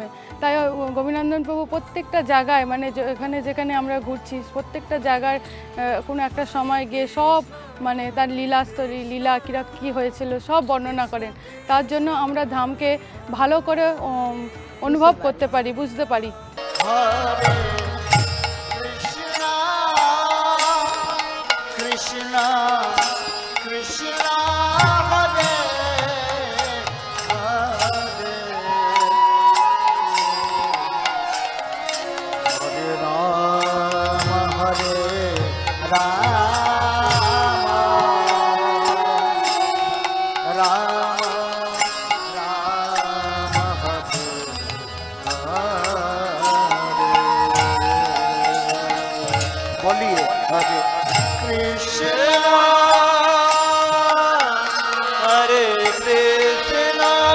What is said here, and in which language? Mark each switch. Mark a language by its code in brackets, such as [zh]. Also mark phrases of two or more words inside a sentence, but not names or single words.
[bn] তাই গোপীনন্দন প্রভু প্রত্যেকটা জায়গায় মানে এখানে যেখানে আমরা ঘুরছি প্রত্যেকটা জায়গায় কোনো একটা সময় গিয়ে সব মানে তার লীলাস্তরী লীলা কী হয়েছিল সব বর্ণনা করেন। তার জন্য আমরা ধামকে ভালো করে অনুভব করতে পারি, বুঝতে পারি। [sa] Krishna Krishna Hare Hare Hare Rama Hare Rama Rama Rama Hare Hare बोलिए हरे Krishna Hare Krishna